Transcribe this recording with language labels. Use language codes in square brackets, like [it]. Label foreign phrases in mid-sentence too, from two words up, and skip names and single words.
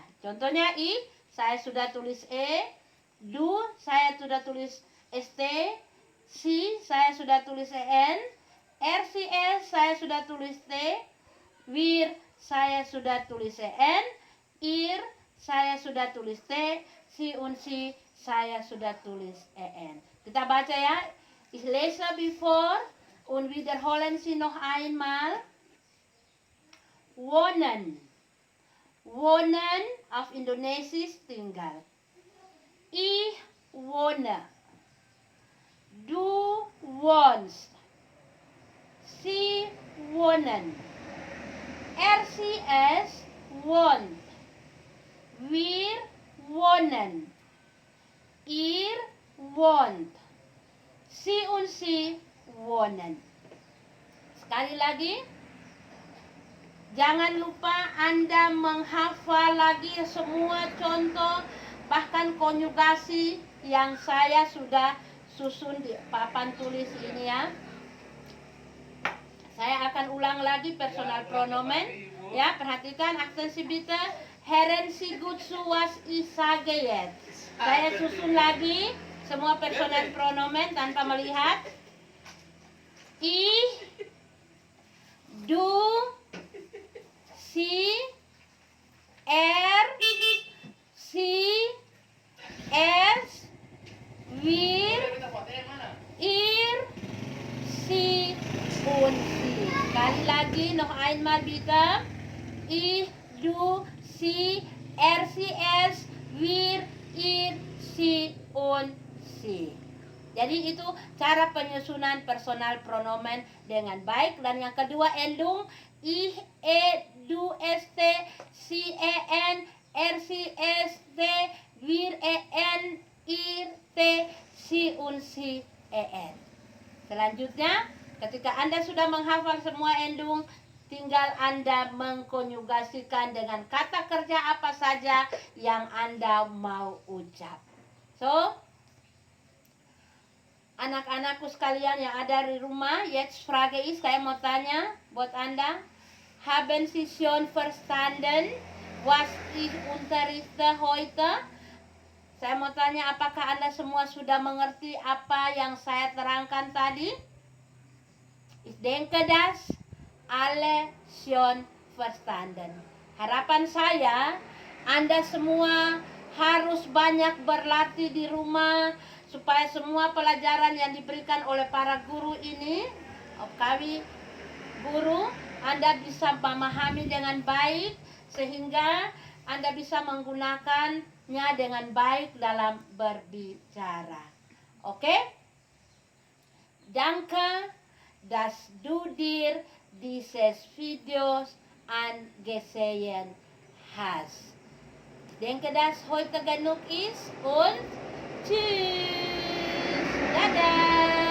[id] Contohnya saya sudah tulis du saya sudah tulis st, si saya sudah tulis en, rcs saya sudah tulis t, wir saya sudah tulis en, ir saya sudah tulis t, [de] si und si [id] saya sudah tulis en. Kita baca ya. [de] Ich lese bevor und wiederholen Sie noch einmal. Wohnen. Wohnen auf Indonesisch tinggal. Ich wohne. Du wohnst. Sie wohnen. Sie es wohnt. Wir wohnen. Ihr wohnt. Sie und sie wohnen. [id] Sekali lagi, jangan lupa Anda menghafal lagi semua contoh, bahkan konjugasi yang saya sudah susun di papan tulis ini ya. Saya akan ulang lagi [de] personal pronomen. [id] Ya, perhatikan aksensi bitte. [de] Hören Sie gut zu, was ich sage jetzt. [id] Saya susun lagi semua [de] personal pronomen [id] tanpa melihat. [de] Ich, du, sie, sie, es, wir, ihr, sie und sie. [id] Sekali lagi, [de] noch einmal bitte. Ich, du, sie, sie, es, wir, ihr, sie und sie. [id] Jadi itu cara penyusunan [de] personal pronomen [id] dengan baik. Dan yang kedua, [de] endung ich, du, st, sie, en, sie, st, wir, en, ir, t, sie und sie, en. [id] Selanjutnya, ketika Anda sudah menghafal semua endung, tinggal Anda mengkonjugasikan dengan kata kerja apa saja yang Anda mau ucap. So, anak-anakku sekalian yang ada di rumah, [de] jetzt frage ich, [id] saya mau tanya buat Anda, [de] haben Sie schon verstanden was ich unterrichte heute? [id] Saya mau tanya, apakah Anda semua sudah mengerti apa yang saya terangkan tadi? [de] Ich denke das alle schon verstanden. [id] Harapan saya, Anda semua harus banyak berlatih di rumah, supaya semua pelajaran yang diberikan oleh para guru ini, kami guru, Anda bisa memahami dengan baik, sehingga Anda bisa menggunakannya dengan baik dalam berbicara. Oke? [de] Danke, dass du dir dieses Videos angesehen hast. Denke, dass heute genug ist und tschüss. [id] Dadah.